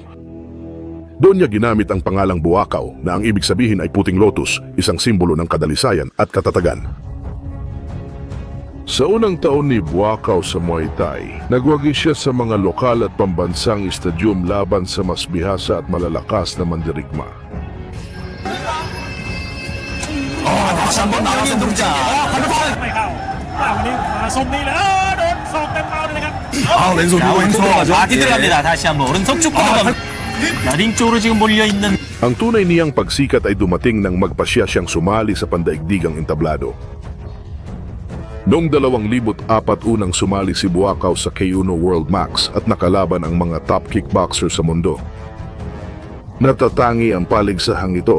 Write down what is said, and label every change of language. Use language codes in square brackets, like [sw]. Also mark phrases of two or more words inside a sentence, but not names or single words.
[tl] Doon niya ginamit ang pangalang Buakaw na ang ibig sabihin ay puting lotus, isang simbolo ng kadalisayan at katatagan. Sa unang taon ni Buakaw sa Muay Thai, nagwagi siya sa mga lokal at pambansang estadyum laban sa mas bihasa at malalakas na mandirigma. [ko] 다시 한번 나오는 동작. [th] ไม่เข้าวันนี้มาสมนี้เลยโดนศอกเต็มเมาเลยนะครับ [ko] 왼손 왼손 들어가죠. 바디 들어갑니다. 다시 한번 오른손 쭉 뻗어갑니다. 링 쪽으로 지금 몰려있는 [tl] Ang tunay niyang pagsikat ay dumating nang magpasya siyang sumali sa pandaigdigang entablado. Noong 2004 unang sumali si Buakaw sa K1 World Max at nakalaban ang mga [en] top kickboxer [tl] sa mundo. Natatangi ang paligsahang ito.